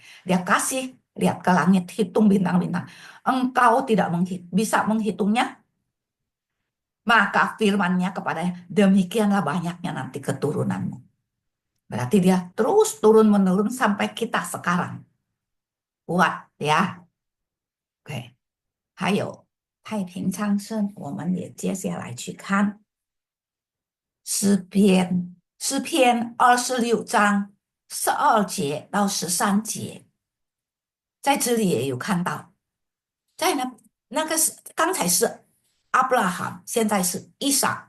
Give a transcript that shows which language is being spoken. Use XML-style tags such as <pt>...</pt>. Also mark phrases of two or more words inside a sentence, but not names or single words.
<id>Dia kasih, lihat ke langit, hitung bintang-bintang. Engkau tidak bisa menghitungnya, maka firman-Nya kepadanya, demikianlah banyaknya nanti keturunanmu. Berarti dia terus turun-menurun sampai kita sekarang. Kuat ya.</id> <zh>OK，还有太平昌盛，我们也接下来去看诗篇26章12节到13节，在这里也有看到，在那个是刚才是阿布拉罕，现在是以撒。</zh>